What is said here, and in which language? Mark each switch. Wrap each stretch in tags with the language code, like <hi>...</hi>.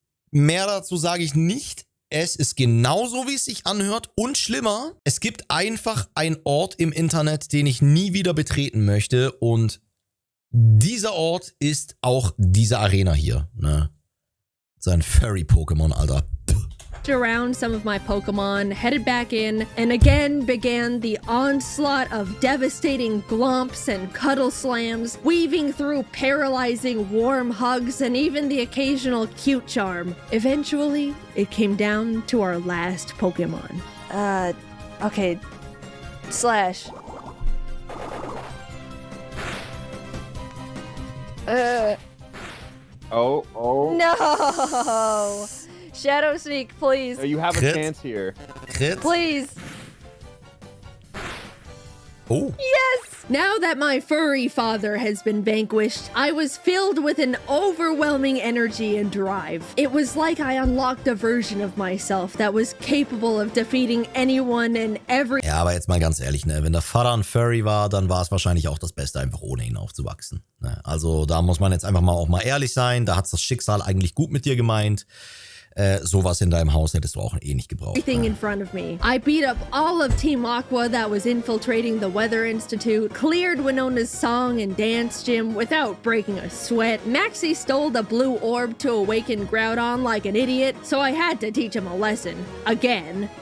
<de>Mehr dazu sage ich nicht. Es ist genauso, wie es sich anhört und schlimmer. Es gibt einfach einen Ort im Internet, den ich nie wieder betreten möchte und dieser Ort ist auch diese Arena hier, ne? Sein Furry-Pokémon, Alter.</de> <en>Around some of my Pokemon, headed back in, and again began the onslaught of devastating glomps and cuddle slams, weaving through paralyzing warm hugs and even the occasional cute charm. Eventually, it came down to our last Pokemon. Okay. Slash. Oh. No! Shadow Sneak, please. No, you have a Crit. chance here. Crit. Please. Oh. Yes! Now that my furry father has been vanquished, I was filled with an overwhelming energy and drive. It was like I unlocked a version of myself that was capable of defeating anyone and every.</en> <de>Ja, aber jetzt mal ganz ehrlich, ne? Wenn der Vater ein Furry war, dann war es wahrscheinlich auch das Beste, einfach ohne ihn aufzuwachsen. Ne? Also da muss man jetzt einfach mal auch mal ehrlich sein. Da hat's das Schicksal eigentlich gut mit dir gemeint. Sowas in deinem Haus hättest du auch eh nicht gebraucht.</de> <en>Everything in front of me. I beat up all of Team Aqua that was infiltrating the Weather Institute, cleared Winona's song and dance gym without breaking a sweat. Maxie stole the blue orb to awaken Groudon like an idiot, so I had to teach him a lesson. Again.</en>